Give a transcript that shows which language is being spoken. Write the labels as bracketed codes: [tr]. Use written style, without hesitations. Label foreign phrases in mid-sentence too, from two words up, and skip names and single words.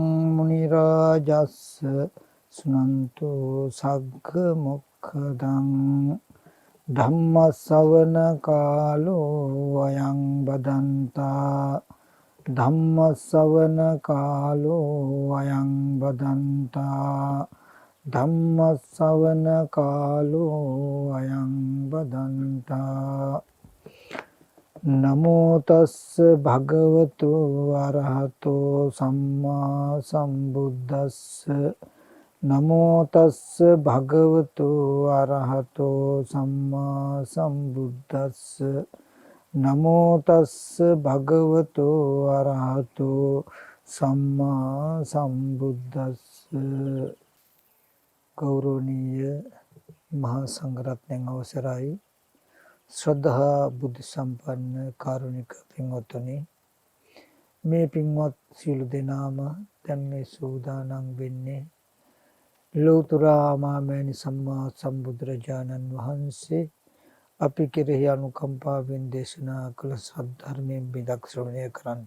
[pi] මුනි රාජස්ස සුනන්තු සග්ග මොක්ඛදං ධම්ම ශ්‍රවණ කාලෝ අයං බදන්තා ධම්ම ශ්‍රවණ කාලෝ අයං බදන්තා ධම්ම ශ්‍රවණ කාලෝ අයං බදන්තා නමෝ තස්ස භගවතු අරහතෝ සම්මා සම්බුද්දස්ස නමෝ තස්ස භගවතු අරහතෝ සම්මා සම්බුද්දස්ස නමෝ තස්ස භගවතු අරහතෝ සම්මා සම්බුද්දස්ස. [si] ගෞරවනීය මහා සංඝරත්නයන් අවසරයි ශ්‍රද්ධා බුද්ධ සම්පන්න කාරුණික පින්වත්නි, මේ පින්වත් සියලු දෙනාම දැන් මේ සූදානම් වෙන්නේ ලෝතර මාමෑණි සම්මා සම්බුදුරජාණන් වහන්සේ අපි කෙරෙහි අනුකම්පාවෙන් දේශනා කළ සද්ධර්මයෙන් බිදක් ශ්‍රවණය කරන්නට.